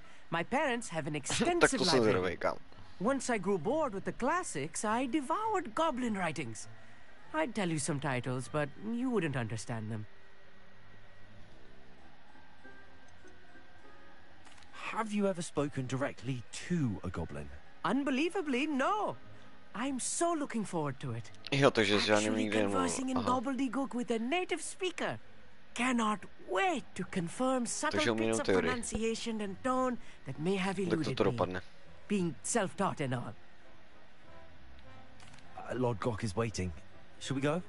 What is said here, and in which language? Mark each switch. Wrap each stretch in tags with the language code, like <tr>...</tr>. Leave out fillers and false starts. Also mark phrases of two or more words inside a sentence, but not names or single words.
<en>My parents have an extensive library. Once I grew bored with the classics, I devoured goblin writings. I'd tell you some titles, but you wouldn't understand them. Have you ever spoken directly to a goblin? Unbelievably, no. I'm so looking forward to it.</en> <cs>Jo, takže s žádným</cs> <en>Actually</en> <cs>nikdy</cs> <en>conversing in gobbledygook with a native speaker. Cannot wait to confirm subtle bits of pronunciation and tone that may have eluded me. Being self-taught and all. Lodgok is waiting. Should we go?</en>